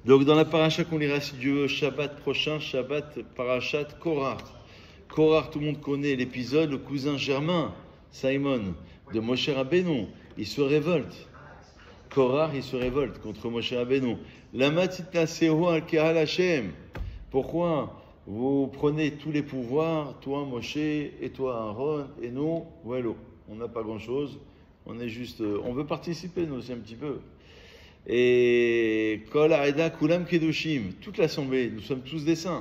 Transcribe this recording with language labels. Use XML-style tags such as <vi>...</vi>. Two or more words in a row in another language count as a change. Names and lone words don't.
<fr>Donc dans la paracha qu'on lira si Dieu veut, Shabbat prochain, Shabbat parachat Korach. Korach, tout le monde connaît l'épisode, le cousin germain, Simon, de Moshe Rabbeinu, il se révolte. Korach, il se révolte contre Moshe Rabbeinu.</fr> <he>למה תתנשאו על קהל השם.</he> <fr>Pourquoi vous prenez tous les pouvoirs, toi Moshe, et toi Aaron, et nous, voilà, on n'a pas grand-chose, on est juste, on veut participer nous aussi un petit peu.</fr> <he>Et כל העדה כלם קדשים,</he> <fr>toute l'assemblée, nous sommes tous des saints.</fr>